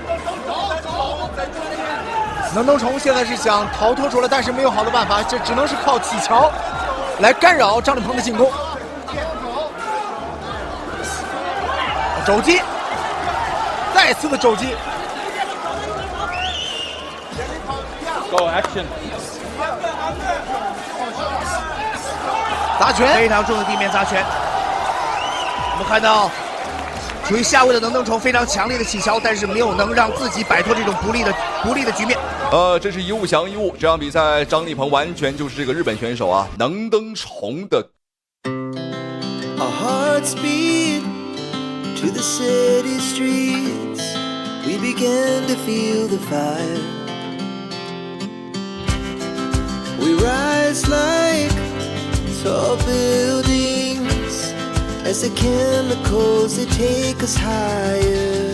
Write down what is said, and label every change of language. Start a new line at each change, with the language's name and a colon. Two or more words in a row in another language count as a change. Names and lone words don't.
Chinese: 能登崇現在是想逃脫出來，但是沒有好的辦法，這只能是靠起橋來干擾張立鵬的進攻。肘擊，再次的肘擊。
English: Go action。
Chinese: 砸拳，非常重的地面砸拳。我們看到處於下位的能登崇非常強烈的起橋，但是沒有能讓自己擺脫這種不利的局面。這是一物降一物，這場比賽張立鵬完全就是這個日本選手能登崇的。
English: Our hearts beat to the city streets, we began to feel the fire. We rise like tall buildings as the chemicals they take us higher.